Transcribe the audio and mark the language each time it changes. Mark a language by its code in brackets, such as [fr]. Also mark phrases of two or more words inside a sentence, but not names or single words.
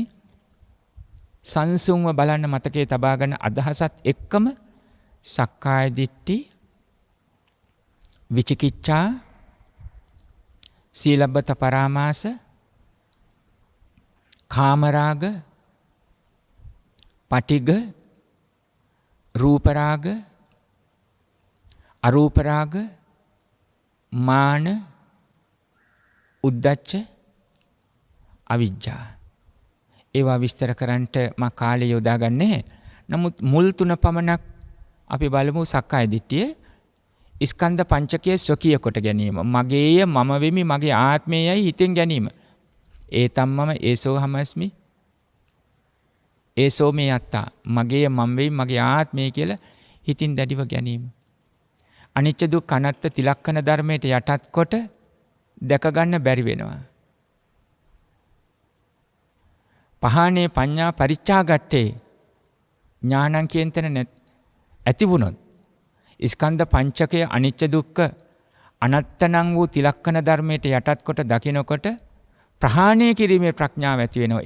[si] සංසුන්ව බලන්න මතකයේ තබා ගන්න අදහසත් එක්කම සක්කාය දිට්ඨි, විචිකිච්ඡා, සීලබ්බත පරාමාස, කාමරාග, පටිඝ, රූපරාග, අරූපරාග, මාන, උද්ධච්ච, අවිජ්ජා. ඒවා විස්තර කරන්නට මා කාලය යොදාගන්නේ. නමුත් මුල් 3 පමණක් අපි බලමු. සක්කාය දිට්ඨිය ස්කන්ධ පංචකයේ ස්වකීය කොට ගැනීම. මගේය, මම වෙමි, මගේ ආත්මයයි හිතෙන් ගැනීම. [pi] ඒතම් මම ඒසෝ හමස්මි. ඒසෝ මේ අත්තා. [si] මගේය, මම වෙමි, මගේ ආත්මය කියලා හිතින් දැඩිව ගැනීම. අනිච්ච දුක්ඛ අනාත්ත තිලක්ඛන ධර්මයට යටත් කොට දැක ගන්න බැරි වෙනවා. [pi] පහානේ පඤ්ඤා පරිච්ඡාගට්ඨේ ඥානං [si] කියන තැන ඇති වුණොත් ස්කන්ධ පංචකය අනිච්ච දුක්ඛ අනාත්තනම් වූ තිලක්ඛන ධර්මයට යටත් කොට දකිනකොට ප්‍රහාණය කිරීමේ ප්‍රඥාව ඇති වෙනවා.